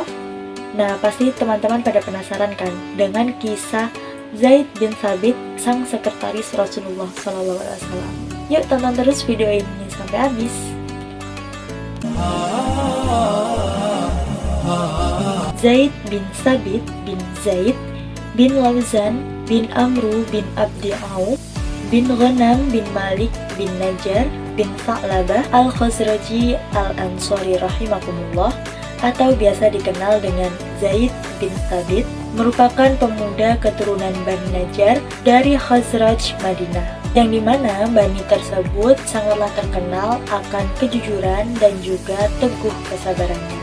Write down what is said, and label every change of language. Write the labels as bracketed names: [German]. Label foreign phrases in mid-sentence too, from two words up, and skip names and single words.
[Indonesian] Nah, pasti teman-teman pada penasaran kan dengan kisah Zaid bin Thabit, sang sekretaris Rasulullah SAW. Yuk tonton terus video ini sampai habis. Zaid bin Thabit bin Zaid bin Lauzan bin Amru bin Abdi Auf bin Ghanam bin Malik bin Najjar bin Tha'labah al-Khazraji al-Ansari rahimakumullah, atau biasa dikenal dengan Zaid bin Thabit, merupakan pemuda keturunan Bani Najjar dari Khazraj Madinah, yang dimana Bani tersebut sangatlah terkenal akan kejujuran dan juga teguh kesabarannya.